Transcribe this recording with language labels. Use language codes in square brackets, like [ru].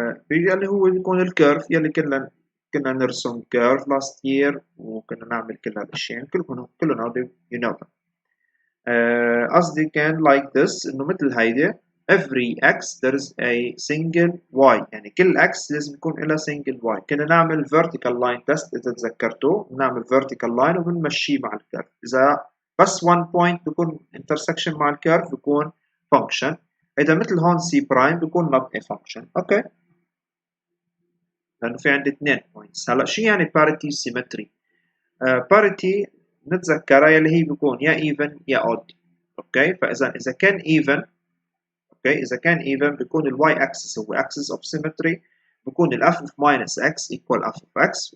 [ar] اللي هو بيكون الكيرف يلي كنا نرسم curve [en] last year [ar] وكنا نعمل كل هالاشياء كلهم هودي [en] you know them. [ar] قصدي كان [en] like this [ar] إنه مثل هيدي [en] every x there is a single y [ar] يعني كل x لازم يكون لها [en] single y. [ar] كنا نعمل [en] vertical line test [ar] إذا تذكرتوا نعمل vertical line وبنمشيه مع الكيرف. إذا بس [en] one point [ar] بيكون intersection مع الكيرف بيكون function. إذا مثل هون [en] c prime بيكون not a function. [ar] أوكي لأنه في عندي 2 points. هلا شو يعني parity symmetry؟ parity نتذكرها يلي هي بيكون يا even يا odd. اوكي فاذا كان even اوكي اذا كان even بيكون الواي axis هو [en] axis of symmetry [ar] بيكون ال [en] f of minus x equal f of x.